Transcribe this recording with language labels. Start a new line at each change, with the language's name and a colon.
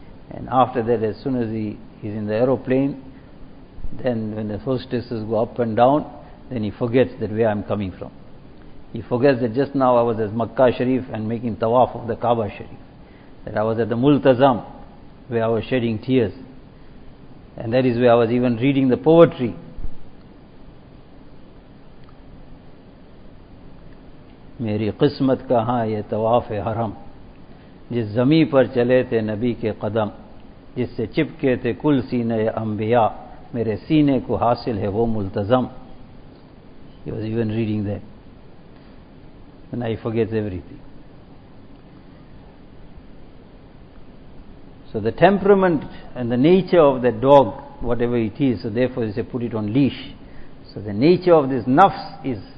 English: And after that, as soon as he is in the aeroplane, then when the hostesses go up and down, then he forgets that where I'm coming from. He forgets that just now I was at Makkah Sharif and making tawaf of the Kaaba Sharif, that I was at the Multazam where I was shedding tears, and that is where I was even reading the poetry.
Urdu: میری قسمت کہاں یہ طواف حرم جس زمین پر چلے تھے نبی کے قدم جس سے چپکے تھے کل سینے انبیاء میرے سینے کو حاصل ہے وہ ملتزم.
English: He was even reading that. And now he forgets everything. So the temperament and the nature of the dog, whatever it is, so therefore they say put it on leash. So the nature of this nafs is